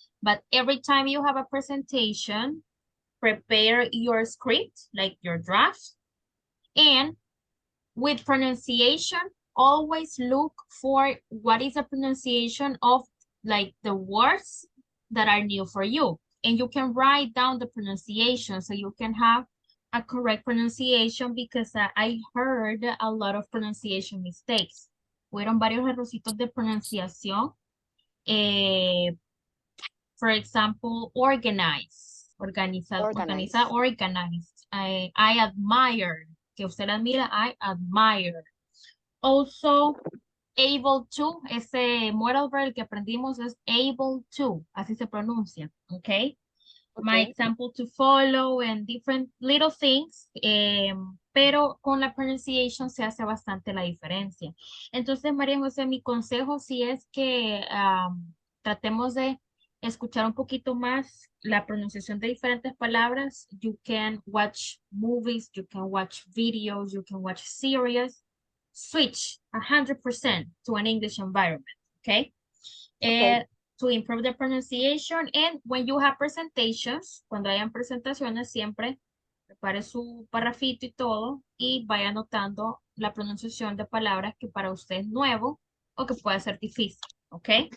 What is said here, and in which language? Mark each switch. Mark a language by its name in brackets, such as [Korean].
[English] But every time you have a presentation, prepare your script, like your draft, and with pronunciation, always look for what is the pronunciation of like the words that are new for you. And you can write down the pronunciation so you can have a correct pronunciation because I heard a lot of pronunciation mistakes. [Spanish] Fueron varios errorcitos de pronunciación. [English] For example, organize, organized. I admire, [Spanish] que usted admira, [English] I admire. Also, able to, [Spanish] ese modal verb que aprendimos es [English] able to, [Spanish] así se pronuncia, okay? my [English] Okay. example to follow and different little things, [Spanish] pero con la pronunciation se hace bastante la diferencia. Entonces, María José, mi consejo sí es que tratemos de escuchar un poquito más la pronunciación de diferentes palabras. [English] You can watch movies, you can watch videos, you can watch series. Switch 100% to an English environment, okay? Okay. To improve the pronunciation, and when you have presentations, [Spanish] cuando hayan presentaciones, siempre prepare su parrafito y todo y vaya anotando la pronunciación de palabras que para usted es nuevo o que puede ser difícil, ¿ok?